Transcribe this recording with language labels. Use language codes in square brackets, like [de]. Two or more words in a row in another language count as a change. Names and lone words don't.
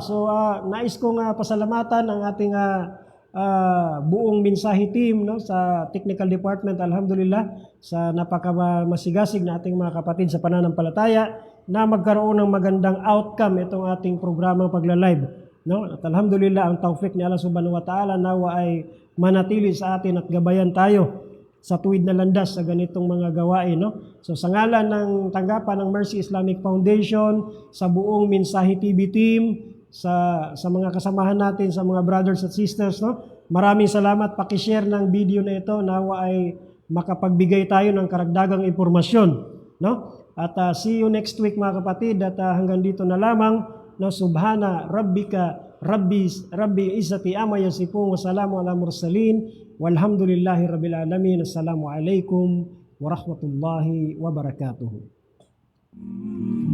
[tl] So nais kong pasalamatan ang ating buong mensahe team, no, sa [en] technical department, [tl] alhamdulillah, sa napakamasigasig na ating mga kapatid sa pananampalataya na magkaroon ng magandang outcome itong ating programang pagla-live, no? At alhamdulillah, ang taufik ni [ar] الله سبحانه وتعالى [tl] nawa ay manatili sa atin at gabayan tayo sa tuwid na landas sa ganitong mga gawain, no? So sa ngalan ng tanggapan ng Mercy Islamic Foundation, sa buong Mensahe TV team, sa mga kasamahan natin, sa mga brothers at sisters, no? Maraming salamat. Paki-share ng video na ito, nawa ay makapagbigay tayo ng karagdagang impormasyon, no? At [en] see you next week [tl] mga kapatid, at hanggang dito na lamang, no? [ar] سبحان ربك رب العزة عما يصفون، والسلام على المرسلين، والحمد لله رب العالمين. السلام عليكم ورحمة الله وبركاته.